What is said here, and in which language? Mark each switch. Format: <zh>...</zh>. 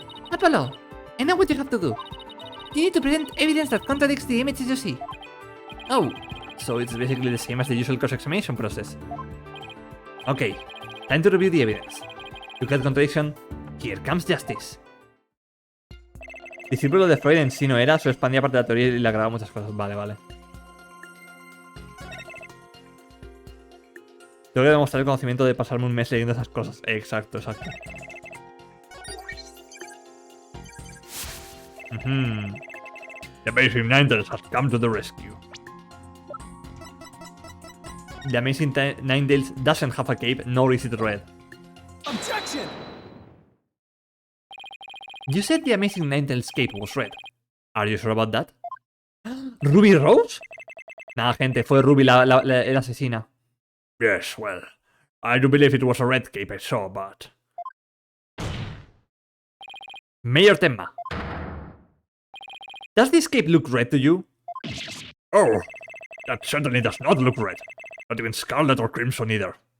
<en>Apollo, I know what you have to do. You need to present evidence that contradicts the images you see. Oh, so it's basically the same as the usual cross-examination process. Okay, time to review the evidence. You had contradiction, here comes justice.</en> <es>Discípulo de Freud en sí no era, solo expandía parte de la teoría y le agregaba muchas cosas. Vale. Tengo que demostrar el conocimiento de pasarme un mes leyendo esas cosas. Exacto, exacto.</es> <en>The Amazing Ninetales has come to the rescue. The Amazing Ninetales doesn't have a cape, nor is it red. Objection! You said the Amazing Ninetales cape was red. Are you sure about that? ¿Ruby Rose?</en> <es>Nada, gente, fue Ruby la asesina.</es> <en>Yes, well, I do believe it was a red cape I saw, but... Mayor Tenma. Does this cape look red to you? Oh, that certainly does not look red. Not even scarlet or crimson either.</en>